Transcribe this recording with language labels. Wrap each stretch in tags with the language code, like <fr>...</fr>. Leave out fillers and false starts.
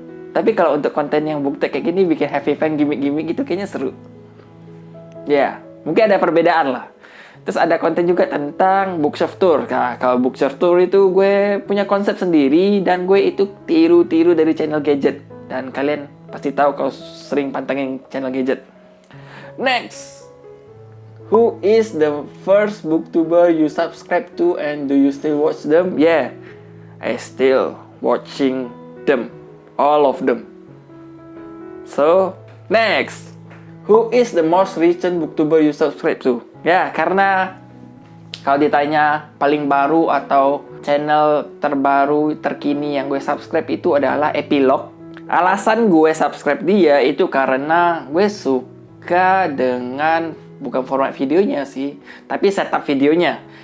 <id>Tapi kalau untuk konten yang bukti kayak gini, bikin happy fan gimmick-gimmick gitu kayaknya seru. Ya, mungkin ada perbedaan lah. Terus ada konten juga tentang bookshelf tour. Nah, kalau bookshelf tour itu gue punya konsep sendiri dan gue itu tiru-tiru dari channel gadget. Dan kalian pasti tahu kalau sering pantengin channel gadget.</id> <en>Next, who is the first booktuber you subscribe to and do you still watch them? Yeah, I still watching them, all of them. So, next, who is the most recent booktuber you subscribe to?</en> <id>Ya, karena kalau ditanya paling baru atau channel terbaru terkini yang gue subscribe itu adalah Epilog. Alasan gue subscribe dia itu karena gue suka dengan bukan format videonya sih, tapi setup videonya.</id>